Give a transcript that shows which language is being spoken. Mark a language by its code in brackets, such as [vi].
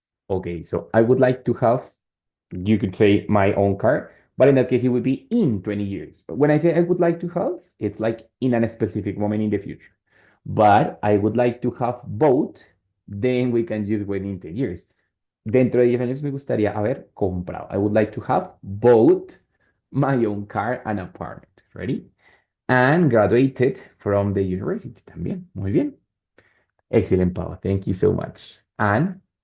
[en] Okay, so I would like to have, you could say my own car, but in that case, it would be in 20 years. But when I say I would like to have, it's like in a specific moment in the future. But I would like to have both, then we can use within 10 years. [es] Dentro de 10 años me gustaría haber comprado. [en] I would like to have both my own car and apartment. Ready? And graduated from the university [es] también. Muy bien. [en] Excellent, Pau. Thank you so much. And